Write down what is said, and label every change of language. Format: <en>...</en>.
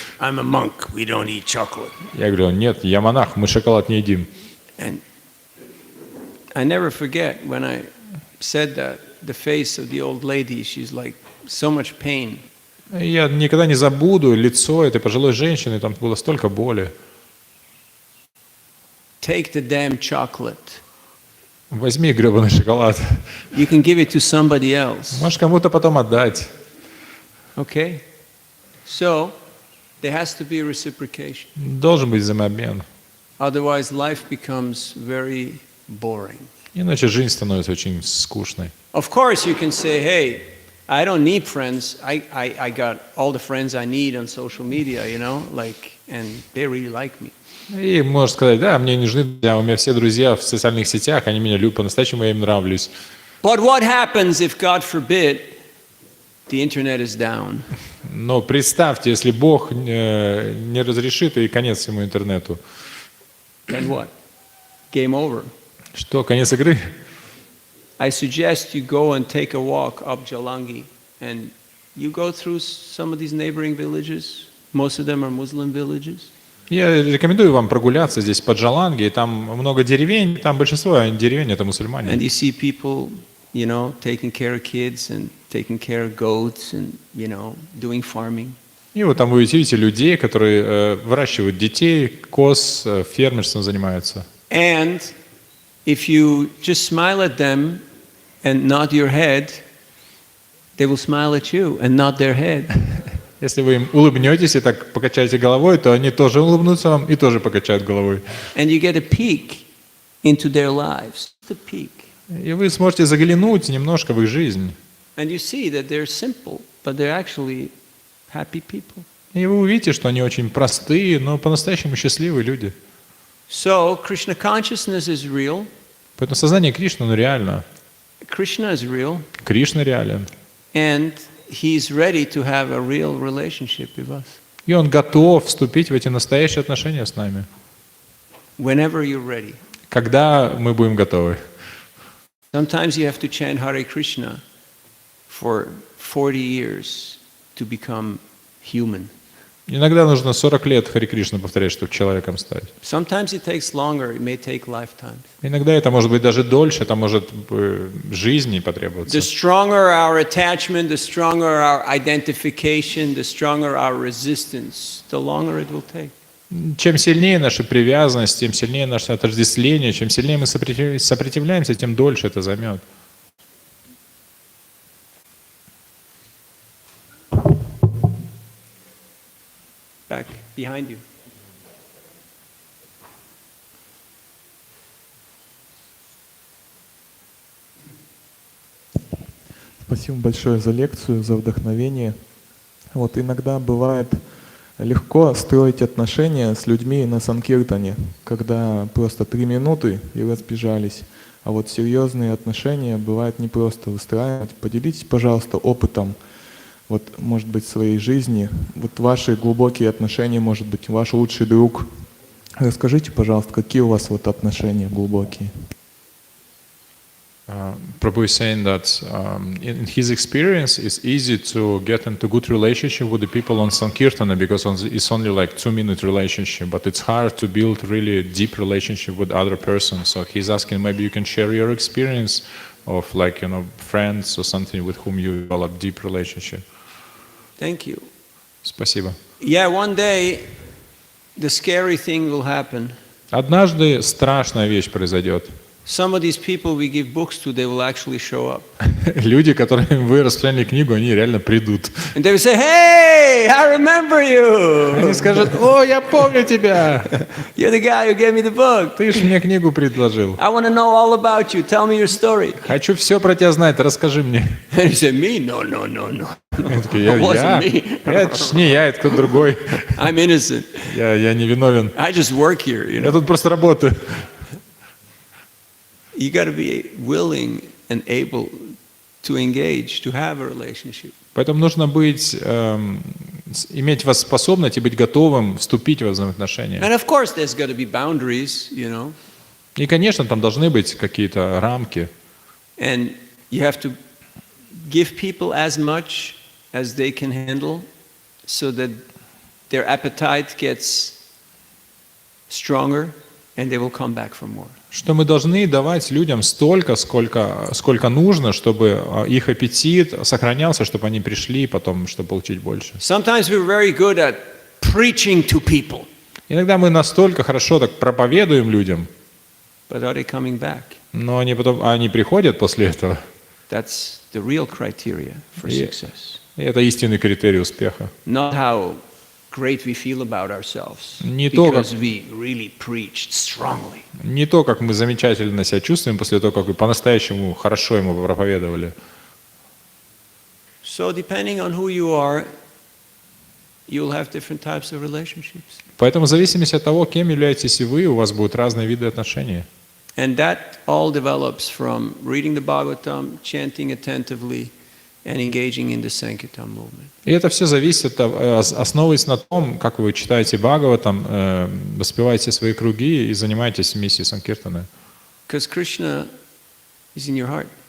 <en>I'm a monk, we don't eat chocolate.</en> <ru>Я говорю, нет, я монах, мы шоколад не едим.</ru> <en>And I never forget when I said that, the face of the old lady, she's like so much pain.</en> <ru>Я никогда не забуду лицо этой пожилой женщины, там было столько боли.</ru> <en>Take the damn chocolate.</en> <ru>Возьми гребаный шоколад.</ru> <en>You can give it to somebody else.</en> <ru>Можешь кому-то потом отдать.</ru> <en>Okay? So, there has to be a reciprocation.</en> <ru>Должен быть взаимообмен.</ru> <en>Otherwise, life becomes very boring.</en> <ru>Иначе жизнь становится очень скучной.</ru> <en>Of course, you can say, hey, I don't need friends. I got all the friends I need on social media, you know, like, and they really like me.</en> <ru>И можешь сказать, да, мне не нужны друзья, у меня все друзья в социальных сетях, они меня любят, по-настоящему я им нравлюсь.</ru> <en>But what happens if, God forbid, the internet is down?</en> <ru>Но представьте, если Бог не разрешит, и конец всему интернету.</ru> <en>Then what? Game over.</en> <ru>Что, конец игры?</ru> <en>I suggest you go and take a walk up Jalangi, and you go through some of these neighboring villages. Most of them are Muslim villages.</en> <ru>Я рекомендую вам прогуляться здесь по Джаланге, там много деревень, там большинство деревень это мусульмане.</ru> <en>And you see people, you know, taking care of kids and taking care of goats and, you know, doing farming.</en> <ru>И вот там вы видите людей, которые выращивают детей, коз, фермерством занимаются.</ru> <en>And if you just smile at them and nod your head, they will smile at you and nod their head.</en> <ru>Если вы им улыбнетесь и так покачаете головой, то они тоже улыбнутся вам и тоже покачают головой.</ru> <en>And you get a peek into their lives, the peek.</en> <ru>И вы сможете заглянуть немножко в их жизнь.</ru> <en>And you see that they're simple, but they're actually happy people.</en> <ru>И вы увидите, что они очень простые, но по-настоящему счастливые люди.</ru> <en>So, Krishna consciousness is real.</en> <ru>Поэтому сознание Кришны, оно реально.</ru> <en>Krishna is real.</en> <ru>Кришна реален.</ru> <en>And he's ready to have a real relationship with us.</en> <ru>И он готов вступить в эти настоящие отношения с нами.</ru> <en>Whenever you're ready.</en> <ru>Когда мы будем готовы.</ru> <en>Sometimes you have to chant Hare Krishna for 40 years to become human.</en> <ru>Иногда нужно 40 лет Харе Кришну повторять, чтобы человеком стать.</ru> <en>Sometimes it takes longer, it may take lifetimes.</en> <ru>Иногда это может быть даже дольше, это может жизни потребоваться.</ru> <en>The stronger our attachment, the stronger our identification, the stronger our resistance, the longer it will take.</en> <ru>Чем сильнее наша привязанность, тем сильнее наше отождествление, чем сильнее мы сопротивляемся, тем дольше это займет.</ru> <en>Back behind you.</en> <ru>Спасибо большое за лекцию, за вдохновение. Вот иногда бывает легко строить отношения с людьми на санкиртане, когда просто 3 минуты и разбежались. А вот серьезные отношения бывает непросто выстраивать. Поделитесь, пожалуйста, опытом вот, может быть, в своей жизни, вот ваши глубокие отношения, может быть, ваш лучший друг. Расскажите, пожалуйста, какие у вас вот отношения глубокие?</ru> <en>Prabhu is saying that in his experience, it's easy to get into good relationship with the people on Sankirtana because it's only like 2-minute relationship, but it's hard to build really deep relationship with other person. So he's asking, maybe you can share your experience of like, friends or something with whom you develop deep relationship. Thank you.</en> <ru>Спасибо.</ru> <en>Yeah, one day the scary thing will happen.</en> <ru>Однажды страшная вещь произойдет.</ru> <en>Some of these people we give books to, they will actually show up.</en> <ru>Люди, которым вы распространяли книгу, они реально придут.</ru> <en>And they will say, hey, I remember you.</en> <ru>Они скажут, о, я помню тебя.</ru> <en>You're the guy who gave me the book.</en> <ru>Ты ж мне книгу предложил.</ru> <en>I want to know all about you. Tell me your story.</en> <ru>Хочу все про тебя знать, расскажи мне.</ru> <en>And he said, me? No, no, no, no.</en> <ru>Я такой,</ru> <en>It wasn't me.</en> <ru>Это ж не я, это кто-то другой.</ru> <en>I'm innocent.</en> <ru>Я не виновен.</ru> <en>I just work here, you</en> <ru>Я</ru> <en>know.</en> <ru>тут просто работаю.</ru> <en>You got to be willing and able to engage, to have a relationship.</en> <ru>Поэтому нужно быть, иметь способность и быть готовым вступить во взаимоотношения.</ru> <en>And of course, there's got to be boundaries, you know.</en> <ru>И, конечно, там должны быть какие-то рамки.</ru> <en>And you have to give people as much as they can handle so that their appetite gets stronger and they will come back for more.</en> <ru>Что мы должны давать людям столько, сколько нужно, чтобы их аппетит сохранялся, чтобы они пришли потом, чтобы получить больше.</ru> <en>Sometimes we're very good at preaching to people.</en> <ru>Иногда мы настолько хорошо так проповедуем людям,</ru> <en>But are they coming back?</en> <ru>но они приходят после этого.</ru> <en>That's the real criteria for success.</en> <ru>И это истинный критерий успеха.</ru> <en>Not how great we feel about ourselves,</en> <ru>Не то,</ru> <en>because we really preached strongly.</en> <ru>Не то, как мы замечательно себя чувствуем после того, как вы по-настоящему хорошо ему проповедовали.</ru> <en>So depending on who you are, you'll have different types of relationships.</en> <ru>Поэтому в зависимости от того, кем являетесь и вы, у вас будут разные виды отношений.</ru> <en>And that all develops from reading the Bhagavatam, chanting attentively, and engaging in the Sankirtan movement.</en> <ru>И это все зависит, основываясь на том, как вы читаете Бхагаватам, воспеваете свои круги и занимаетесь миссией Санкиртаны.</ru> <en>Because Krishna is in your heart,</en>